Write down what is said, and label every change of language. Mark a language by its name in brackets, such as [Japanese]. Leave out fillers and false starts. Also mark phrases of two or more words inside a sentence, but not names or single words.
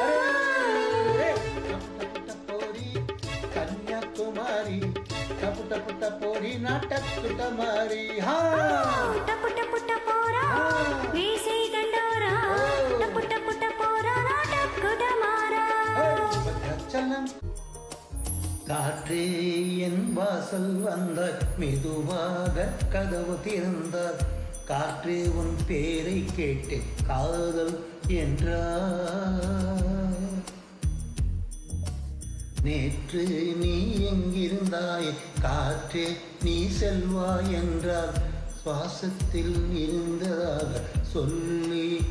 [Telugu] టపోరి కన్యాకుమారి టపు టపు టపోరి నాటకుట మారి టపు టపు టపోరా వీసే దండోరా టపు టపు టపోరా నాటకుట మారా [Tamil] பத்ராச்சலம் காற்றே என் வாசல் வந்தாய் மெதுவாக கதவு திறந்தார் காற்றே உன் பேரை கேட்டு காதல் என்றார் நேற்று நீ எங்கிருந்தாய் காற்றே நீ செல்வாய் என்றார் சுவாசத்தில் இருந்ததாக சொல்லி